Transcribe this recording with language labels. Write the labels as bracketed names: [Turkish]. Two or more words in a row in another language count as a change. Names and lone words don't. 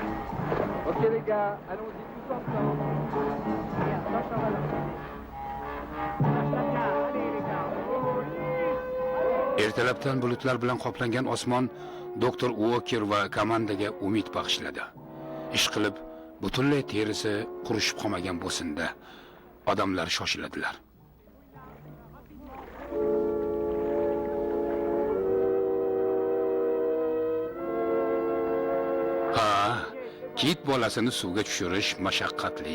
[French] Ok les gars, allons-y tous ensemble. Attention à la [Uzbek] Ertalabdan bulutlar bilan qoplangan osmon doktor Uoker va komandaga umid bag'ishladi. Ishqilib, butunlay terisi qurishib qolmagan bo'lsin-da, odamlar shoshiladilar. Ha, kit bolasini suvga tushirish mashaqqatli.